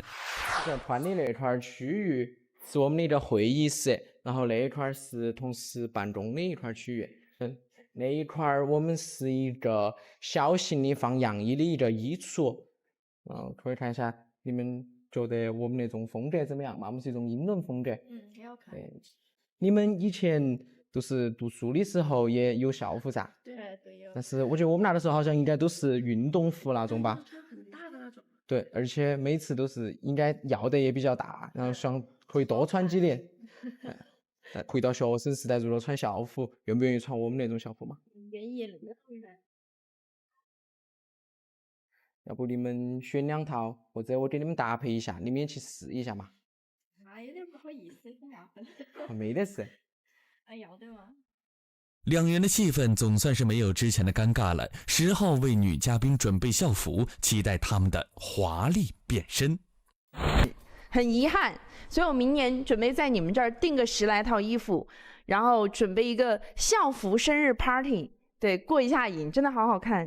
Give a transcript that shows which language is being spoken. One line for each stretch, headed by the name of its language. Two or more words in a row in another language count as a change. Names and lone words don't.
Chinese: 團的那塊區域是我們的一個會議室，然後那一塊是同事辦公的一塊區域。那一塊我們是一個小型的放樣衣的一個衣櫥。可以看一下，你們覺得我們那種風格怎麼樣嘛？我們是一種英倫風格。很好看。對，你們以前都是讀書的時候也有校服噻？对有。但是我覺得我們那的時候好像應該都是運動服那種吧？很大的那種。對，而且每次都是應該要的也比較大，然後想可以多穿幾年。回到学生时代，如果穿校服，愿不愿意穿我们那种校服嘛？愿意。要不你们选2套，或者我给你們搭配一下，你們也去試一下嘛。那有點不好意思，很麻煩。沒得事。要的嘛。 2人的氣氛總算是沒有之前的尷尬了。10號為女嘉賓準備校服，期待他們的華麗變身。很遺憾，所以我明年準備在你們這兒訂個10來套衣服，然後準備一個校服生日 party， 對，過一下癮，真的好好看。